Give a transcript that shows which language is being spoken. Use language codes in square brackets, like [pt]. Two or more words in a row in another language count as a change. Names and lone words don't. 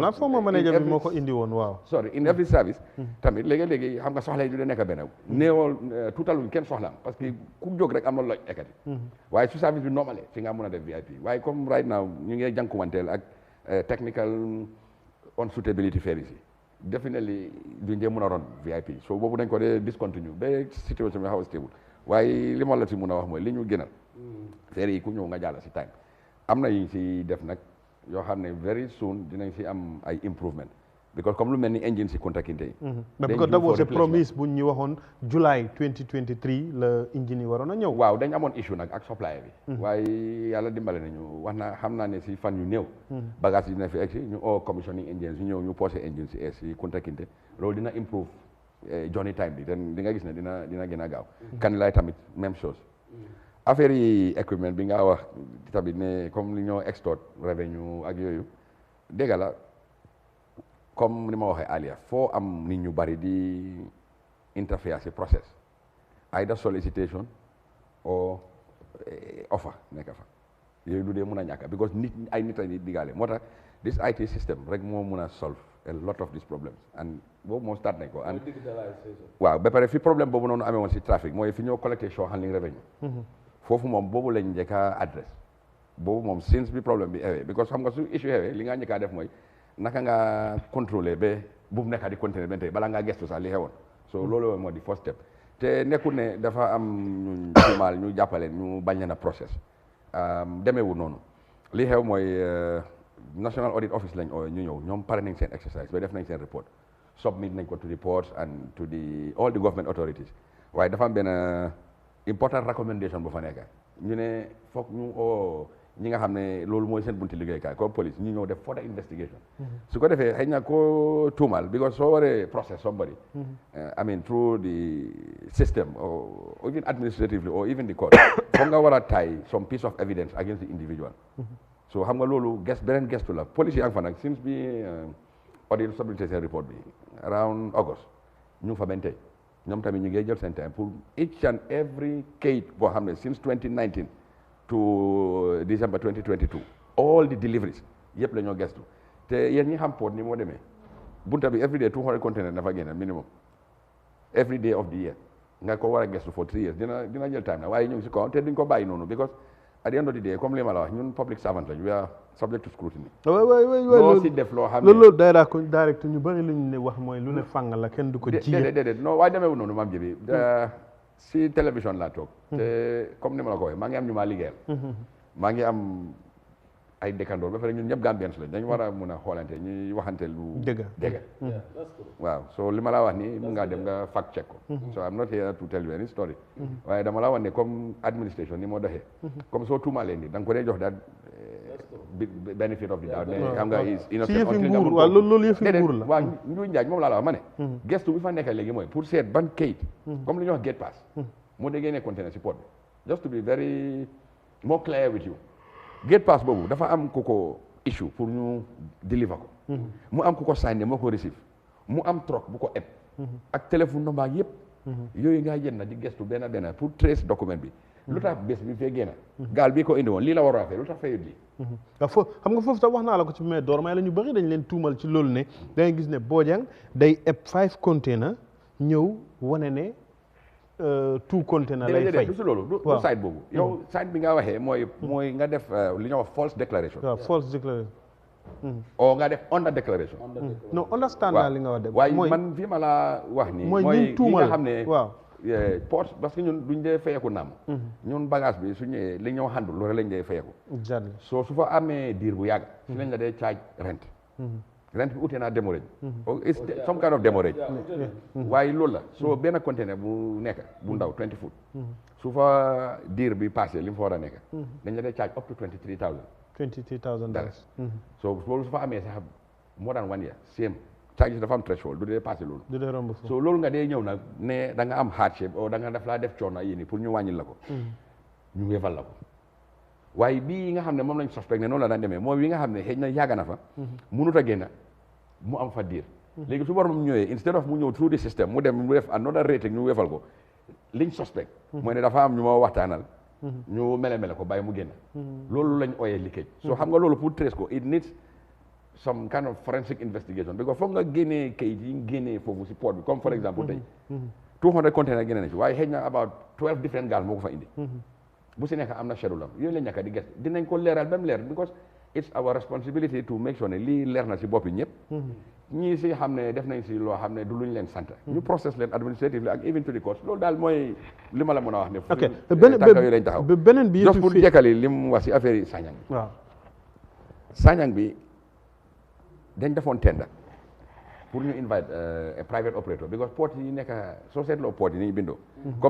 [wo] na [en] former manager [wo] bi moo ko indi woon waaw [en] sorry in every service [wo] tamit léegi-léegi xam nga soxla yi du de nekk benn néewal tuutaluñ kenn soxlaam [fr] parce que [wo] ku jóg rek am na loj ekkati waaye su service bi normale si nga mën a def VIP waaye comme [en] right now [wo] ñu ngi jànkuwanteel ak [en] technical unsuitability [wo] ferries yi definitely duñ dee mën a ron VIP so boobu dañ ko dee discontinue ba situation bi xaw a stable waaye li ma la si mën a wax mooy li ñu gënal ferry yi ku ñëw nga jàll si time am na yi si def nag yoo xam ne [en] very soon [wo] dinañ si am ay improvement because comme lu mel ni engine si Kunta Kinte yi. [en] because that was a promise [wo] bu ñu waxoon July 2023 la engine yi waroon a ñëw. waaw dañ amoon issue nag ak supplier bi. waaye yàlla dimbale nañu wax na xam naa ne si fan yu néew. bagage yi dina fi egg si ñu oo [en] commissioning engines [wo] ñu ñëw ñu posé engine si Kunta Kinte loolu dina [en] improve journey time [wo] bi di nga gis ne dina gën a gaaw. [fr] Kanilai tamit même chose. [wo] affaire yi equipment bi nga wax tamit ne comme li ñoo [en] extort revenue [wo] ak yooyu dégg la comme ni ma waxee alia foo am nit ñu bari di interfere si process [en] either solicitation or offer [wo] nekk fa yooyu du dee mun a ñàkk because ay nit a diggaale moo tax [en] this IT system [wo] rek moo mun a [en] solve a lot of these problems and [wo] boobu moom start nañ ko and waaw ba pare fi problème boobu noonu amee woon si trafic mooy fi ñoo collecté [en] show handling revenue [wo] foofu moom boobu lañ njëkk a adresse boobu moom since bi problème bi ewee because xam nga su issue ewee li nga njëkk a def mooy naka nga contrôler ba bu mu nekk di continuer ba tey bala ngaa gestu sax li xewoon so loolu moo di [en] first step [wo] te nekkul ne dafa am ñu tuumaal ñu jàppale ñu bañ leen a process demeewul noonu li xew mooy National Audit Office lañ oo ñu ñëw ñoom pare nañ seen exercise ba def nañ seen report submit nañ ko [en] to the ports and to the all the government authorities [wo] waaye dafa am benn [en] important recommendation [wo] bu fa nekk ñu ne foog ñu oo ñi nga xam ne loolu mooy seen bunti liggéeykaay comme police ñu ñëw def [en] further investigation [wo] su ko defee xëy na ko tuumal because soo waree [en] process somebody I mean through the system or even administratively or even the court [wo] foog nga war a [en] tie some piece of evidence against the individual [wo] so xam nga loolu beneen gestu la police yi ang fa nag since bi [en] audit stabilisation report [wo] bi [en] around August [wo] ñu fa benn tey ñoom tamit ñu ngi jël seen time pour [en] each and every [wo] kayit boo xam ne since 2019 [en] to December 2022 all the deliveries [wo] yëpp la ñoo gestu te yéen ñi xam port ni moo demee bunta bi [en] every day [wo] 200 container dafa génn [en] minimum every day of the year [wo] nga ko war a gestu [en] for 3 years [wo] dina jël time na waaye ñu ngi si kaw te duñ ko bàyyi noonu [en] because at the end of the day [wo] comme li ma la wax ñun [en] public servant [wo] lañ [en] we are subject to scrutiny. [wo] loo si def loo xam ne loolu direct ñu bëri lu ñu ne wax mooy lu ne fàng la kenn du ko ji. déedéet non waaye demeewul noonu maam ji si télévision laa toog. te comme ni ma la ko waxee maa ngi am ñu maa liggéeyal. maa ngi am ay dëkkandoor ba pare ñun ñëpp Gambians lañ dañu war a mun a xoolante ñuy waxante lu. dëgg waaw so li ma la wax nii mun ngaa dem nga fact check ko. [en] so I'm not here to tell you any story. [wo] waaye dama la wax ne comme administration ni moo doxee. comme soo tuumaalee nii da nga ko dee jox daal [en] benefit of the doubt. [wo] mais xam nga [en] is innocent until [wo] nga mun ko loolu yëfi nguur la. waaw Njuuj Njaaj moom laa la wax ma ne. gestu bi fa nekk léegi mooy pour seet ban kayit. comme li ñuy wax [en] gate pass. [wo] moo déggee ne container si port bi [en] just to be very more clear with you. gate pass [wo] boobu dafa am ku ko issue pour ñu deliver ko. mu am ku ko signé moo ko receive mu am truck bu ko eb. ak téléphone number yëpp. yooyu nga jënd na di gestu benn pour trace document bi. lu tax bés bi fee génn. gaal bi ko indi woon lii la war a fay lu tax fayut lii. xam nga foofu sax wax naa la ko ci mais door may la ñu bëri dañ leen tuumal ci loolu ne da ngay gis ne Bojang day eb 5 container ñëw wane ne 2 container lay fay. du si loolu du site boobu. yow site bi nga waxee mooy nga def li ñuy wax false declaration. [en] waaw false declaration. [wo] o nga def [en] under declaration. [wo] non understand naa li nga wax de. waaye man fii ma la wax ni mooy ñun tuumal nga xam ne waaw. port parce que ñun duñ dee fayeku naam. ñun bagage bi su ñëwee li ñoo handle loolu lañ dee fayeku. soo su fa amee diir bu yàgg. si lañ la dee charge rent. rent bi ute naa demurrage. [en] it's some kind of demurrage. [wo] waaye loolu la soo benn container bu nekk bu ndaw 20 foot. su fa diir bi passé li mu fa war a nekk. dañ la dee [en] charge up to $23,000. [wo] so loolu su fa amee sax [en] more than 1 year same. [wo] charges dafa am threshold du dee passé loolu. du dee romb so loolu nga dee ñëw nag ne da nga am hardship o da nga def laa def coono yéen pour ñu wàññil la ko. ñu wéfal la ko. waaye bii nga xam ne moom lañ suspect ne noonu la daan demee mooy wi nga xam ne xëy na yàgg na fa. mënut a génn mu am fa diir. léegi su borom ñëwee [en] instead of [wo] mu ñëw [en] through the system [wo] mu dem mu def [en] another rating [wo] ñu wéfal ko liñ suspect. mooy ne dafa am ñu ma waxtaanal. ñu mele ko bàyyi mu génn. loolu lañ ooyee leakage. so xam nga loolu pour trace ko [en] it needs some kind of forensic investigation because [wo] foog nga génnee kayit yi génnee foofu si port bi comme [en] for example [wo] tey 200 container génne na ci waaye xëy na [en] about 12 different [wo] gaal moo ko fa indi bu si nekk am na schedule am yooyu la ñàkk di gëstu dinañ ko leeral ba mu leer [en] because it's our responsibility to make sure [wo] ne lii leer na si boppi ñëpp ñii si xam ne def nañ si loo xam ne du luñ leen sant ñu process leen administratively ak [en] even to the court [wo] loolu daal mooy li ma la mën a wax ne tànk yooyu lañ taxaw beneen bi just pour jekkali li mu wax si affaire yi Sanyang bi dañ defoon tender pour ñu [en] invite a private operator because [wo] port yi nekk soo seetloo port yi ni ñu bindoo comme